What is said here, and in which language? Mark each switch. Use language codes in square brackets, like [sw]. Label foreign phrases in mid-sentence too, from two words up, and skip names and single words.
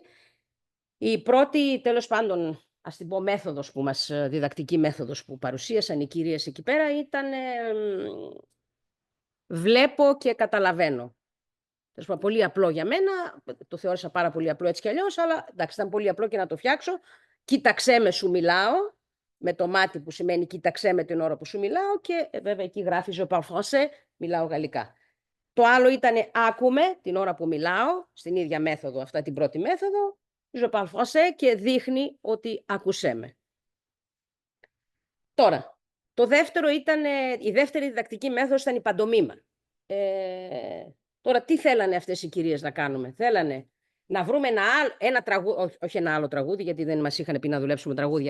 [el] Η πρώτη, τέλος πάντων, ας την πω μέθοδος που μας, διδακτική μέθοδος που παρουσίασαν οι κυρίες εκεί πέρα ήταν βλέπω και καταλαβαίνω. Πολύ απλό για μένα, το θεώρησα πάρα πολύ απλό έτσι κι αλλιώς, αλλά εντάξει, ήταν πολύ απλό και να το φτιάξω. Κοίταξέ με σου μιλάω, με το μάτι που σημαίνει κοίταξέ με την ώρα που σου μιλάω και βέβαια εκεί γράφει [fr] je parle français, [el] μιλάω γαλλικά. Το άλλο ήταν άκουμε την ώρα που μιλάω, στην ίδια μέθοδο, αυτά την πρώτη μέθοδο, [fr] je parle français [el] και δείχνει ότι ακούσέ με. Τώρα, το δεύτερο ήταν, η δεύτερη διδακτική μέθοδος ήταν η παντομήμα. Τώρα, τι θέλανε αυτές οι κυρίες να κάνουμε? Θέλανε να βρούμε ένα τραγούδι, όχι ένα άλλο τραγούδι, γιατί δεν μας είχαν πει να δουλέψουμε τραγούδια.